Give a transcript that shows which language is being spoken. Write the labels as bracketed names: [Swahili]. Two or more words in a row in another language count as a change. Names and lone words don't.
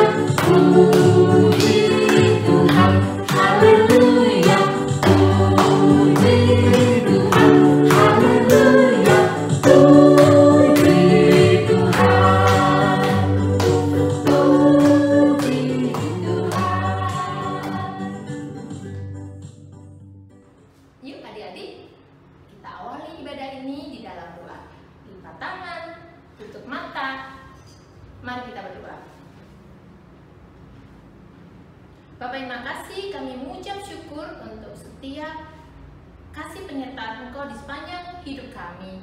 [Indonesian] Puji Tuhan. Haleluya. Puji Tuhan. Haleluya. Puji Tuhan. Puji Tuhan. Yuk adik-adik, kita awali ibadah ini di dalam doa. Lipat tangan, tutup mata. Mari kita berdoa. Bapak, terima kasih, kami mengucap syukur untuk setiap kasih penyertaan Engkau di sepanjang hidup kami.